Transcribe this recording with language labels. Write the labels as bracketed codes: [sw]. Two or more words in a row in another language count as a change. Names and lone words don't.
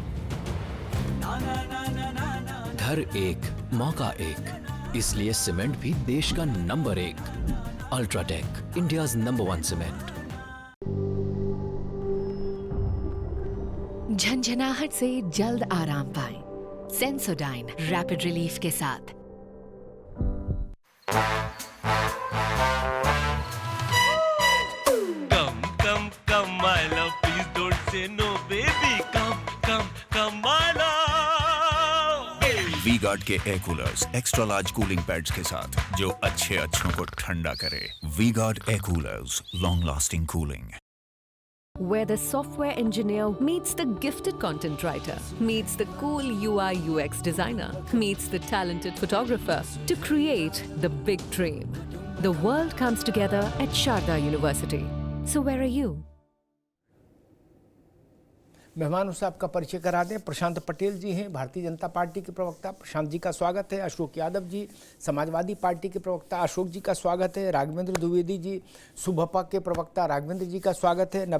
[hi] घर एक, मौका एक, इसलिए सीमेंट भी देश का नंबर 1। [en] UltraTech, India's number 1 cement. [hi] झंझनाहट से जल्द आराम पाएं। सेंसोडाइन [en] rapid relief [hi] के साथ। [en] Come, my love, please don't say no, baby. Come, my love. [hi] वी गार्ड के [en] air coolers extra large cooling pads [hi] के साथ जो अच्छों को ठंडा करे। [en] V Guard air coolers, long lasting cooling. Where the software engineer meets the gifted content writer, meets the cool UI UX designer, meets the talented photographer to create the big dream. The world comes together at Sharda University. So where are you? [hi] मेहमानों से आपका परिचय करा दें। प्रशांत पटेल जी हैं, भारतीय जनता पार्टी के प्रवक्ता। प्रशांत जी का स्वागत है। अशोक यादव जी, समाजवादी पार्टी के प्रवक्ता। अशोक जी का स्वागत है। राघवेंद्र द्विवेदी जी, सुभपा के प्रवक्ता। राघवेंद्र जी का स्वागत है।